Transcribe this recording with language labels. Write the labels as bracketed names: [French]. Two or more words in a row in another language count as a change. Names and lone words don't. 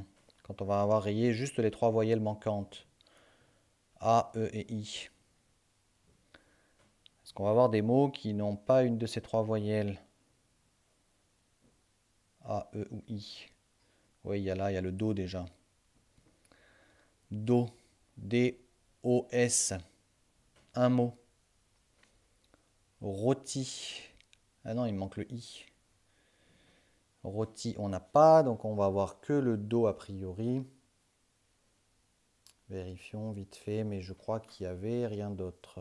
[French] Quand on va avoir rayé juste les 3 voyelles manquantes. A, E et I. Est-ce qu'on va avoir des mots qui n'ont pas une de ces 3 voyelles? A, E ou I. Oui, il y a le Do déjà. Do. D-O-S. Un mot. Rôti. Ah non, il me manque le I. Rôti, on n'a pas, donc on va avoir que le Do a priori. Vérifions vite fait, mais je crois qu'il n'y avait rien d'autre.